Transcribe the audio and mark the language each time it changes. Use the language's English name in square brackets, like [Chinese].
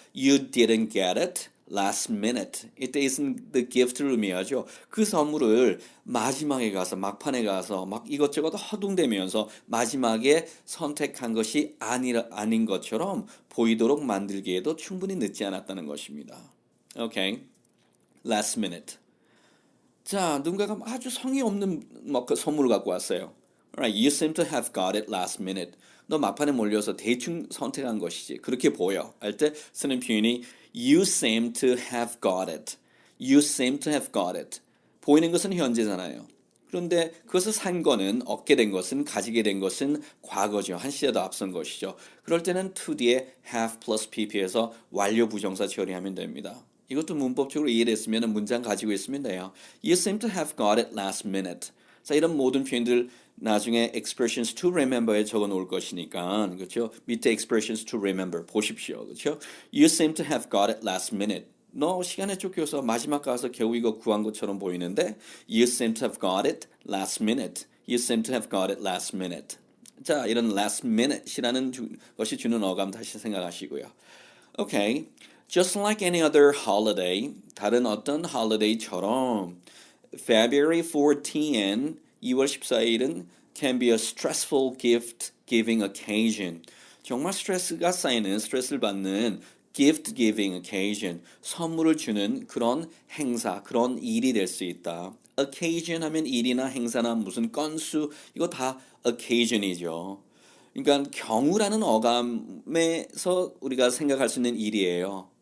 [English] You didn't get it last minute. [Korean] 이때 [English] isn't the gift [Korean] 를 의미하죠. 그 선물을 마지막에 가서 막판에 가서 막 이것저것 허둥대면서 마지막에 선택한 것이 아닌 것처럼 보이도록 만들기에도 충분히 늦지 않았다는 것입니다. [English] Okay. last minute. [Korean] 자, 누군가가 아주 성의 없는 그 선물을 갖고 왔어요. [English] Alright, you seem to have got it last minute. [Korean] 너 막판에 몰려서 대충 선택한 것이지. 그렇게 보여. 할 때 쓰는 표현이 [English] you seem to have got it. You seem to have got it. [Korean] 보이는 것은 현재잖아요. 그런데 그것을 산 거는 얻게 된 것은 가지게 된 것은 과거죠. 한 시대 더 앞선 것이죠. 그럴 때는 to 뒤에 have plus pp에서 완료 부정사 처리하면 됩니다. 이것도 문법적으로 이해됐으면 문장 가지고 있으면 돼요. [English] You seem to have got it last minute. [Korean] 자, 이런 모든 표현들 나중에 [English] expressions to remember [Korean] 에 적어 놓을 것이니까 그렇죠? 밑에 [English] expressions to remember [Korean] 보십시오. 그렇죠? [English] You seem to have got it last minute. [Korean] 너 시간에 쫓겨서 마지막 가서 겨우 이거 구한 것처럼 보이는데 [English] You seem to have got it last minute. You seem to have got it last minute. [Korean] 자, 이런 last minute이라는 것이 주는 어감 다시 생각하시고요. [English] Okay. Just like any other holiday, [Korean] 다른 어떤 holiday처럼 [English] February 14, [Korean] 2월 14일은 [English] can be a stressful gift-giving occasion. [Korean] 정말 스트레스가 쌓이는, 스트레스를 받는 gift-giving occasion, 선물을 주는 그런 행사, 그런 일이 될 수 있다. occasion 하면 일이나 행사나 무슨 건수, 이거 다 occasion이죠. 그러니까 경우라는 어감에서 우리가 생각할 수 있는 일이에요.